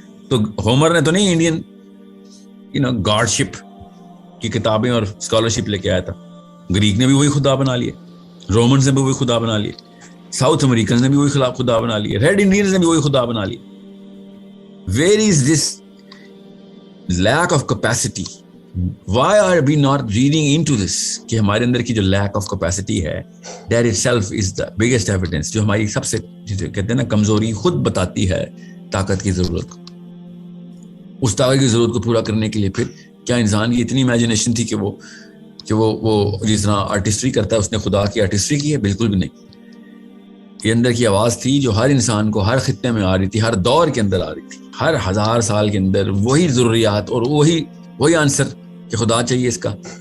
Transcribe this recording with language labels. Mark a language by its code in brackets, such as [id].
[ur] تو ہومر نے تو نہیں انڈین گاڈ شپ کی کتابیں اور اسکالرشپ لے کے آیا تھا. گریک نے بھی وہی خدا بنا لیے, رومنز نے بھی وہی خدا بنا لیے, ساؤتھ امریکنز نے بھی وہی خدا بنا لیے, ریڈ انڈینز نے بھی وہی خدا بنا لیے. [en] Where is this lack of capacity? Why are we not reading into this? [ur] کہ ہمارے اندر کی جو [en] lack of capacity ہے, that itself is the biggest evidence. [ur] جو ہماری سب سے کہتے ہیں نا کمزوری خود بتاتی ہے طاقت کی ضرورت کو. اس طاقت کی ضرورت کو پورا کرنے کے لیے پھر کیا انسان کی اتنی امیجنیشن تھی کہ وہ جس طرح آرٹسٹری کرتا ہے اس نے خدا کی آرٹسٹری کی ہے؟ بالکل بھی نہیں. یہ اندر کی آواز تھی جو ہر انسان کو ہر خطے میں آ رہی تھی, ہر دور کے اندر آ رہی تھی, ہر 1000 سال کے اندر وہی ضروریات اور وہی آنسر کہ خدا چاہیے اس کا.